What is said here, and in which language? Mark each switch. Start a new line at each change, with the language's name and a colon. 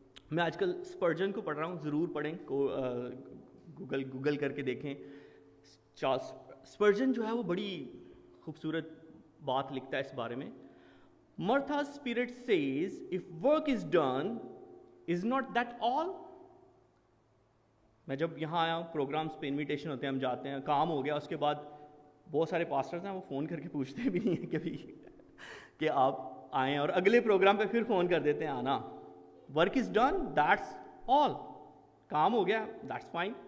Urdu: میں آج کل اسپرجن کو پڑھ رہا ہوں، ضرور پڑھیں، گوگل کر کے دیکھیں. چارلس اسپرجن جو ہے وہ بڑی خوبصورت بات لکھتا ہے اس بارے میں.
English: Martha's spirit says, if work is done, is not that all?
Urdu: میں جب یہاں آیا ہوں، پروگرامز پہ انویٹیشن ہوتے ہیں، ہم جاتے ہیں، کام ہو گیا، اس کے بعد بہت سارے پاسٹرز ہیں وہ فون کر کے پوچھتے بھی نہیں ہیں کبھی کہ آپ آئیں، اور اگلے پروگرام پہ پھر فون کر دیتے ہیں آنا.
English: Work is done, that's all.
Urdu: کام ہو گیا،
English: That's fine.